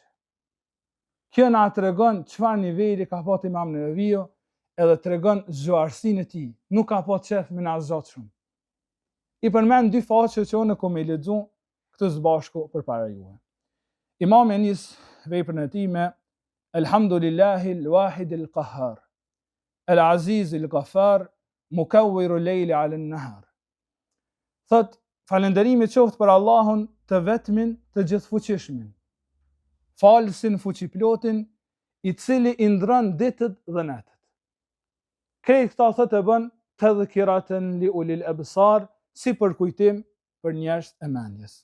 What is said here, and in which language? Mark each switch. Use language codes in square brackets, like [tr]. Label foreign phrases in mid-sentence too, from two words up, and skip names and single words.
[sq] Kjo na tregon çfarë niveli ka pas Imam Neveviu, edhe tregon zgjuarsinë e tij. Nuk ka pas qef me na zgjat shumë. I përmend 2 faqe që unë kam i lexuar këtë së bashku përpara juve. Imami e nis veprën e tij me [ar] الحمد لله الواحد القهار العزيز الغفار مكور الليل على النهار. [sq] Thot, falënderimi qoftë për Allahun të vetmin të gjithfuqishmin, falësin fuqiplotin, i cili i ndron ditët dhe natët. Krejt këta thot e bën [ar] تذكرة لأولي الأبصار, [sq] si për kujtim për njerëz e mendjes.